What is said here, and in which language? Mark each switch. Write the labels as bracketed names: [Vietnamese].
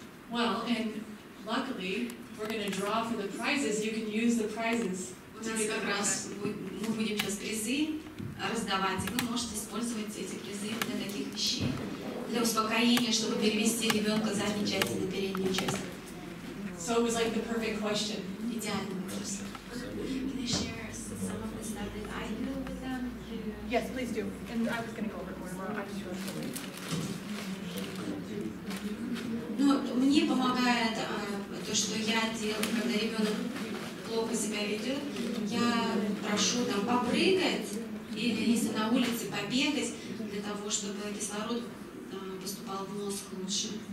[English] Well, and luckily, we're going to draw for the prizes. You can use the prizes. [Russian] У нас как раз мы будем сейчас призы раздавать, и вы можете использовать эти призы для таких вещей, для успокоения, чтобы перевести ребенка с задней части на переднюю часть. [English] So it was like the perfect question. [Russian] Идеальный вопрос. [English] Can I share some of the stuff that I do with them? Yes, please do. And I was going to go over it more. I just really. [Russian] Ну, мне помогает то, что я делаю, когда ребенок плохо себя ведет, я прошу там попрыгать или если на улице побегать для того, чтобы кислород поступал в мозг лучше.